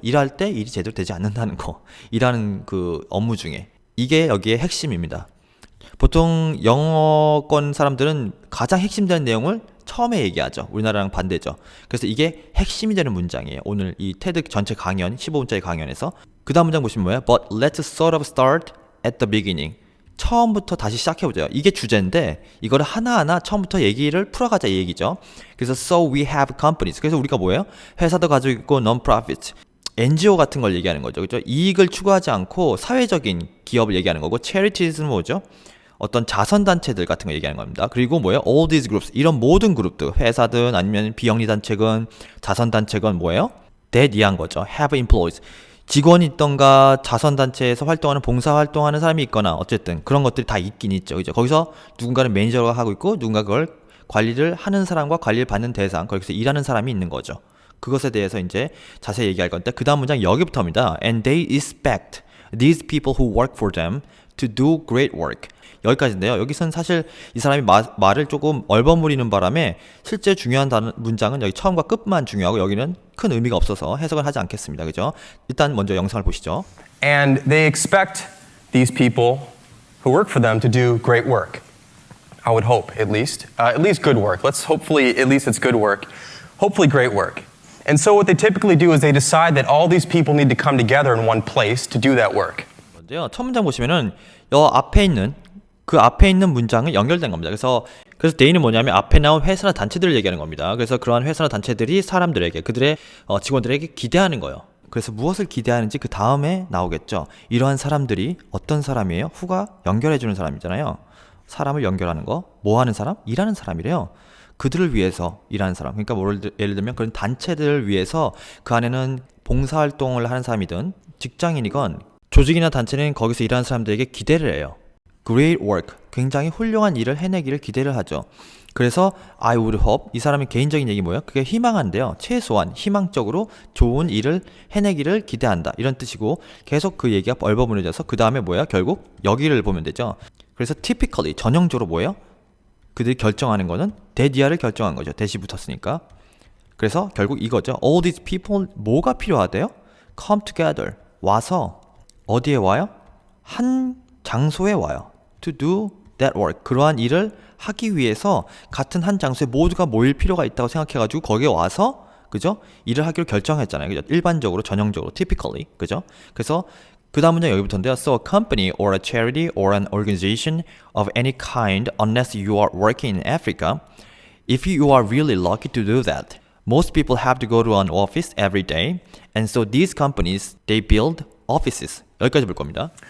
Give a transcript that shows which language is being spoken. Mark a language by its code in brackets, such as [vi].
[ko] 일할 때 일이 제대로 되지 않는다는 거 일하는 그 업무 중에 이게 여기에 핵심입니다. 보통 영어권 사람들은 가장 핵심되는 내용을 처음에 얘기하죠. 우리나라랑 반대죠. 그래서 이게 핵심이 되는 문장이에요. 오늘 이 테드 전체 강연 15분짜리 강연에서 그 다음 문장 보시면 뭐예요? [en] But let's sort of start at the beginning. [ko] 처음부터 다시 시작해보자. 이게 주제인데 이거를 하나하나 처음부터 얘기를 풀어가자 이 얘기죠. 그래서 [en] so we have companies. [ko] 그래서 우리가 뭐예요? 회사도 가지고 있고 non-profit. NGO 같은 걸 얘기하는 거죠. 그죠? 이익을 추구하지 않고 사회적인 기업을 얘기하는 거고, charities는 뭐죠? 어떤 자선단체들 같은 거 얘기하는 겁니다. 그리고 뭐예요? [en] All these groups. [ko] 이런 모든 그룹들, 회사든 아니면 비영리단체건 자선단체건 뭐예요? [en] that [ko] 이한 거죠. [en] have employees. [ko] 직원이 있던가 자선단체에서 활동하는 봉사활동하는 사람이 있거나 어쨌든 그런 것들이 다 있긴 있죠. 그죠? 거기서 누군가는 매니저가 하고 있고 누군가 그걸 관리를 하는 사람과 관리를 받는 대상, 거기서 일하는 사람이 있는 거죠. 그것에 대해서 이제 자세히 얘기할 건데 그 다음 문장 여기부터입니다. [en] And they expect these people who work for them to do great work. [ko] 여기까지인데요. 여기서는 사실 이 사람이 말을 조금 얼버무리는 바람에 실제 중요한 문장은 여기 처음과 끝만 중요하고 여기는 큰 의미가 없어서 해석을 하지 않겠습니다. 그죠? 일단 먼저 영상을 보시죠. [en] And they expect these people who work for them to do great work. I would hope, at least good work. Let's hopefully, at least it's good work. Hopefully great work. And so what they typically do is they decide that all these people need to come together in one place to do that work. [ko] 먼저요. 첫 문장 보시면은 앞에 있는 그 앞에 있는 문장은 연결된 겁니다. 그래서 they는 뭐냐면 앞에 나온 회사나 단체들을 얘기하는 겁니다. 그래서 그러한 회사나 단체들이 사람들에게 그들의 직원들에게 기대하는 거예요. 그래서 무엇을 기대하는지 그 다음에 나오겠죠. 이러한 사람들이 어떤 사람이에요? 후가 연결해주는 사람이잖아요. 사람을 연결하는 거. 뭐 하는 사람? 일하는 사람이래요. 그들을 위해서 일하는 사람. 그러니까 예를 들면 그런 단체들을 위해서 그 안에는 봉사활동을 하는 사람이든 직장인이건 조직이나 단체는 거기서 일하는 사람들에게 기대를 해요. [en] Great work. [ko] 굉장히 훌륭한 일을 해내기를 기대를 하죠. 그래서 [en] I would hope. [ko] 이 사람의 개인적인 얘기 뭐예요? 그게 희망한데요. 최소한 희망적으로 좋은 일을 해내기를 기대한다. 이런 뜻이고 계속 그 얘기가 얼버무려져서 그 다음에 뭐예요? 결국 여기를 보면 되죠. 그래서 typically 전형적으로 뭐예요? 그들이 결정하는 거는 대디아를 결정한 거죠. 대시 붙었으니까. 그래서 결국 이거죠. [en] All these people [ko] 뭐가 필요하대요? [en] Come together. [ko] 와서 어디에 와요? 한 장소에 와요. [en] To do that work. [ko] 그러한 일을 하기 위해서 같은 한 장소에 모두가 모일 필요가 있다고 생각해가지고 거기에 와서 그죠? 일을 하기로 결정했잖아요. 그죠? 일반적으로 전형적으로 typically 그죠? 그래서 그 다음 문장 여기부터인데요. [en] So a company or a charity or an organization of any kind unless you are working in Africa, if you are really lucky to do that, most people have to go to an office every day, and so these companies, they build offices. [ko] 여기까지 볼 겁니다.